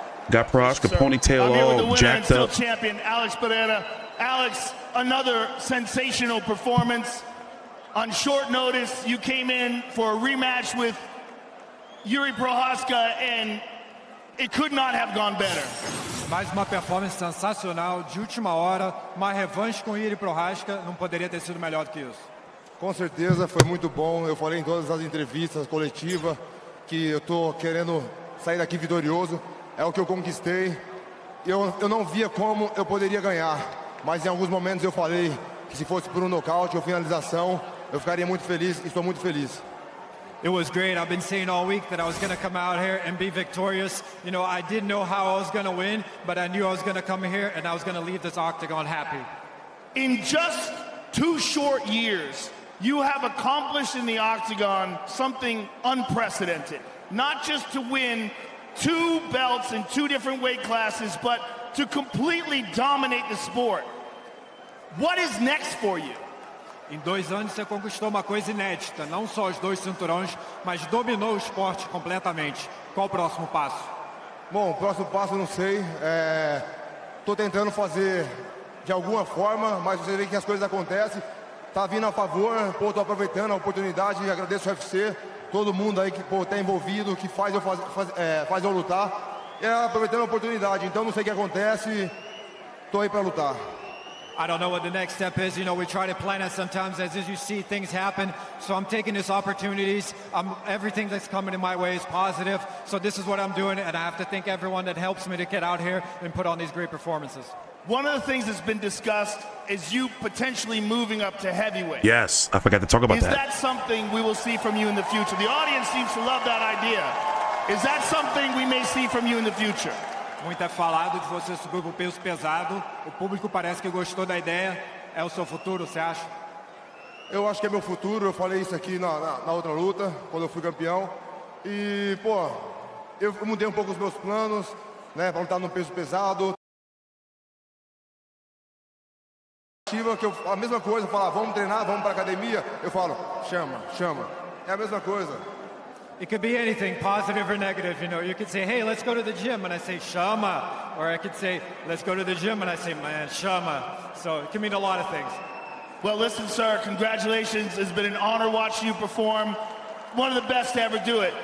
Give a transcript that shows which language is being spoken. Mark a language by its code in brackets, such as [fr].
[en] Got Prochazka ponytail all jacked up. Champion Alex Pereira. Alex, another sensational performance. On short notice, you came in for a rematch with Jiri Prochazka, and it could not have gone better. [pt] Mais uma performance sensacional, de última hora, uma revanche com Jiri Prochazka, não poderia ter sido melhor do que isso. Com certeza, foi muito bom. Eu falei em todas as entrevistas coletivas que eu tô querendo sair daqui vitorioso. É o que eu conquistei. Eu não via como eu poderia ganhar, mas em alguns momentos eu falei que se fosse por nocaute ou finalização, eu ficaria muito feliz e estou muito feliz. [en] It was great. I've been saying all week that I was going to come out here and be victorious. You know, I didn't know how I was going to win, but I knew I was going to come here and I was going to leave this octagon happy. In just 2 short years, you have accomplished in the octagon something unprecedented. Not just to win 2 belts in 2 different weight classes, but to completely dominate the sport. What is next for you? [pt] Em 2 anos você conquistou uma coisa inédita, não só os 2 cinturões, mas dominou o esporte completamente. Qual o próximo passo? Bom, o próximo passo eu não sei. Tô tentando fazer de alguma forma, mas você vê que as coisas acontecem. Tá vindo a favor, pô, tô aproveitando a oportunidade e agradeço ao UFC, todo mundo aí que, pô, tá envolvido, que faz eu lutar. E aproveitando a oportunidade, então não sei o que acontece, tô aí para lutar. [en] I don't know what the next step is. You know, we try to plan it sometimes as you see things happen. So I'm taking these opportunities. Everything that's coming in my way is positive. So this is what I'm doing, and I have to thank everyone that helps me to get out here and put on these great performances. One of the things that's been discussed is you potentially moving up to heavyweight. Yes, I forgot to talk about Is that. that something we will see from you in the future? The audience seems to love that idea. Is that something we may see from you in the future? [pt] Muito é falado de você subir para o peso pesado. O público parece que gostou da ideia. É o seu futuro, você acha? Eu acho que é meu futuro, eu falei isso aqui na outra luta, quando eu fui campeão. E, pô, eu mudei um pouco os meus planos, né, para lutar no peso pesado. A mesma coisa, falar, vamos treinar, vamos para academia. Eu falo, chama. É a mesma coisa. [en] It could be anything, positive or negative. You know, you could say, hey, let's go to the gym, and I say, Shama. Or I could say, let's go to the gym, and I say, man, Shama. So it can mean a lot of things. Well, listen, sir, congratulations. It's been an honor watching you perform. One of the best to ever do it.